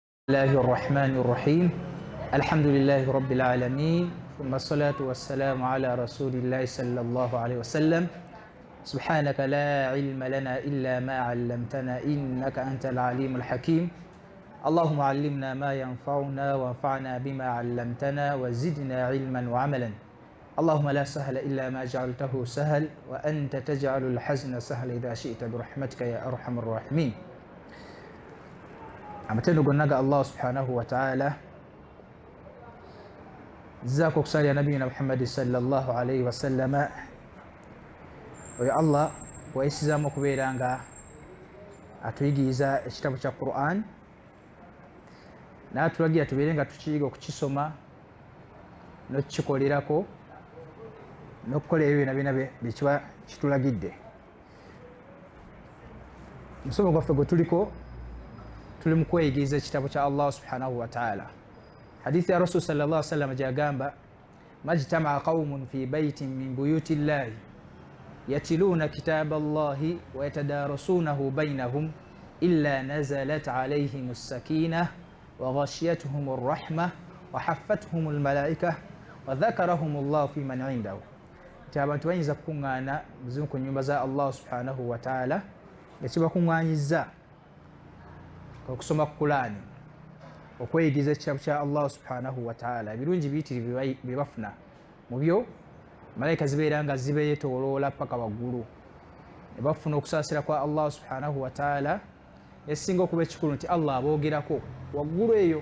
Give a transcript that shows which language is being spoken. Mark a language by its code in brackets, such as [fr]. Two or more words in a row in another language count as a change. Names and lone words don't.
[ar] الله الرحمن الرحيم الحمد لله رب العالمين ثم الصلاة والسلام على رسول الله صلى الله عليه وسلم سبحانك لا علم لنا إلا ما علمتنا إنك أنت العليم الحكيم اللهم علمنا ما ينفعنا وانفعنا بما علمتنا وزدنا علما وعملا اللهم لا سهل إلا ما جعلته سهل وأنت تجعل الحزن سهل إذا شئت برحمتك يا أرحم الراحمين. [lg] Amatendo gonaga Allah [ar] سبحانه وتعالى [lg] zako kusali ya nabii Muhammad [ar] صلى الله عليه وسلم [lg] oyo Allah waisizamo kubeeranga atuyigiza ekitabu kya Quran n'atulagira tubeerenga tukiyiga okukisoma n'okukikolerako n'okukola ebyo byonna byekiba kitulagidde. Musomo gwaffe gwe tuliko tuli mu kweyigiriza ekitabo kya Allah [ar] سبحانه وتعالى. [lg] Hadithi ya [ar] رسول صلى الله عليه وسلم jagamba ما اجتمع قوم في بيت من بيوت الله يتلون كتاب الله ويتدارسونه بينهم إلا نزلت عليهم السكينة وغشيتهم الرحمة وحفتهم الملائكة وذكرهم الله فيمن عنده. [lg] Abantu bayinza kungana muzimu ku nyumba za Allah [ar] سبحانه وتعالى [lg] ekibakungwanyiza okusoma Qur'ani okweyigiza ekitabu kya Allah [ar] سبحانه وتعالى. [lg] Ebirungi biyitirivu bye bafuna mu byo malaika zibeeranga zibeeyetooloola paka waggulu ne bafuna okusaasira kwa Allah [ar] سبحانه وتعالى [lg] esinga okuba ekikulu nti Allah aboogerako waggulu eyo.